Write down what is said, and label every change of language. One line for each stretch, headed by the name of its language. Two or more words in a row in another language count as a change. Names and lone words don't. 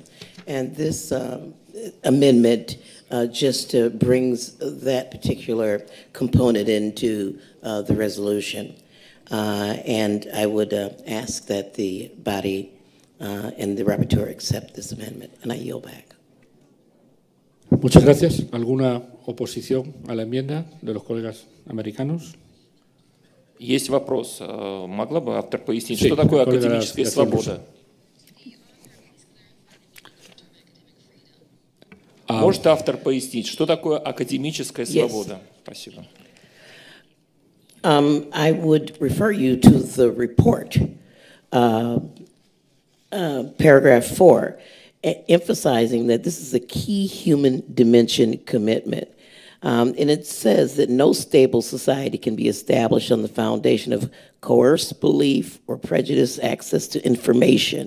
English: And this amendment just brings that particular component into the resolution. And I would ask that the body and the rapporteur accept this amendment, and I yield back.
Spanish: Muchas gracias. ¿Alguna oposición a la enmienda de los colegas americanos?
Russian: Есть вопрос. Могла бы автор пояснить, что такое академическая свобода? Может автор пояснить, что такое академическая свобода? Спасибо.
English: I would refer you to the report, paragraph 4, emphasizing that this is a key human dimension commitment. And it says that no stable society can be established on the foundation of coerced belief or prejudiced access to information.